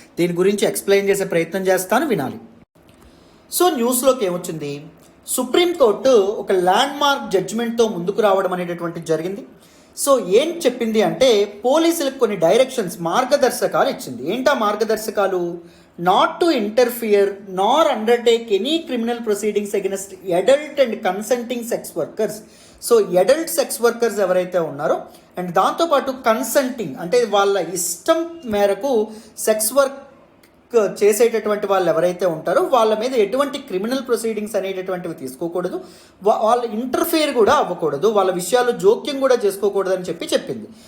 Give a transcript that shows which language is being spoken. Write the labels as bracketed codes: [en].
[te] దీని గురించి ఎక్స్ప్లెయిన్ చేసే ప్రయత్నం చేస్తాను, వినాలి. సో న్యూస్లోకి ఏమొచ్చింది? సుప్రీంకోర్టు ఒక ల్యాండ్ మార్క్ జడ్జిమెంట్తో ముందుకు రావడం అనేటటువంటిది జరిగింది. సో ఏం చెప్పింది అంటే పోలీసులకు కొన్ని డైరెక్షన్స్, మార్గదర్శకాలు ఇచ్చింది. ఏంటా మార్గదర్శకాలు? [en] not to interfere nor undertake any criminal proceedings against adult and consenting sex workers. [te] So adult sex workers ఎవరైతే ఉన్నారో అండ్ దాంతోపాటు కన్సెంటింగ్ అంటే వాళ్ళ ఇష్టం మేరకు సెక్స్ వర్క్ చేసేటటువంటి వాళ్ళు ఎవరైతే ఉంటారో వాళ్ళ మీద ఎటువంటి క్రిమినల్ ప్రొసీడింగ్స్ అనేటటువంటివి తీసుకోకూడదు, వాళ్ళ ఇంటర్ఫియర్ కూడా అవ్వకూడదు, వాళ్ళ విషయాలు జోక్యం కూడా చేసుకోకూడదు అని చెప్పింది.